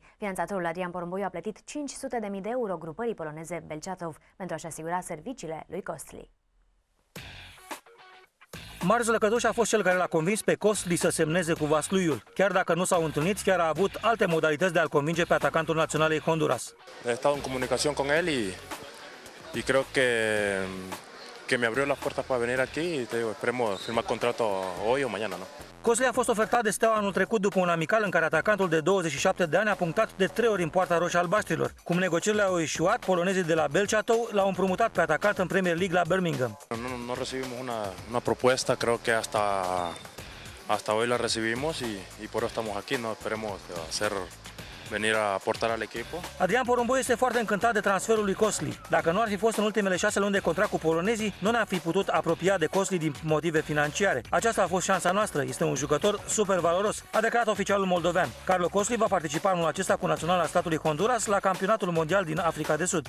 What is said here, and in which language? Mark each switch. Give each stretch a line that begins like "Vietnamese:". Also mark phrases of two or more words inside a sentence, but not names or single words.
Romanian: Finanțatorul Adrian Porumboiu a plătit 500.000 de euro grupării poloneze Belchatov pentru a-și asigura serviciile lui Costli. Marius Lăcătuș a fost cel care l-a convins pe Costli să semneze cu Vasluiul. Chiar dacă nu s-au întâlnit, chiar a avut alte modalități de a-l convinge pe atacantul naționalei Honduras.
Spanish: He estado en comunicación con él y creo que me abrió las puertas para venir aquí y te digo, esperemos firmar contrato hoy o mañana, ¿no?
Romanian: Costli a fost ofertat de Steaua anul trecut după un amical în care atacantul de 27 de ani a punctat de 3 ori în poarta roșie albaștrilor. Cum negocierile au eșuat, polonezii de la Belchatov l-au împrumutat pe atacant în Premier League la Birmingham.
Spanish: No recibimos una propuesta, creo que hasta hoy la recibimos y por eso estamos aquí, no esperemos venir a aportar al equipo.
Romanian: Adrian Porumboiu este foarte încântat de transferul lui Costli. Dacă nu ar fi fost în ultimele 6 luni de contract cu polonezii, nu ne-am fi putut apropia de Costli din motive financiare. Aceasta a fost șansa noastră. Este un jucător super valoros, a declarat oficialul moldovean. Carlo Costli va participa anul acesta cu naționala statului Honduras la campionatul mondial din Africa de Sud.